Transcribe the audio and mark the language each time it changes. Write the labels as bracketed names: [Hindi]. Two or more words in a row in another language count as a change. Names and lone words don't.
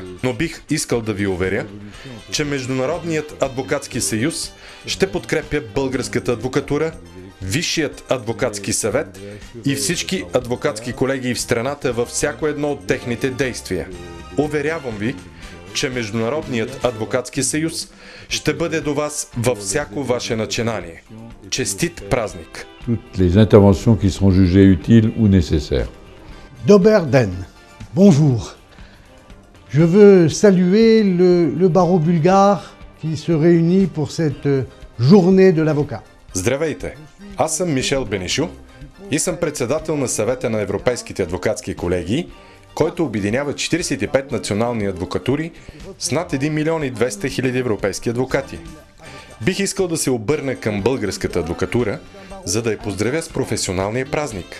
[Bulgarian] Но бих искал да ви уверя, че Международният адвокатски съюз ще подкрепя българската адвокатура, Висшият адвокатски съвет и всички адвокатски колеги в страната във всяко едно от техните действия. Уверявам ви, че Международният адвокатски съюз ще бъде до вас във всяко ваше начинание. Честит празник! [French] Toutes les interventions qui seront jugées utiles ou nécessaires. [Bulgarian] Добър ден! [French] Bonjour! Je veux saluer le barreau bulgare qui se réunit pour cette journée de l'avocat. [Bulgarian] Здравейте! Аз съм Мишел Бенишу и съм председател на съвета на европейските адвокатски колегии, който обединява 45 национални адвокатури с над 1 милион и 200 хиляди европейски адвокати. Бих искал да се обърна към българската адвокатура, за да я поздравя с професионалния празник.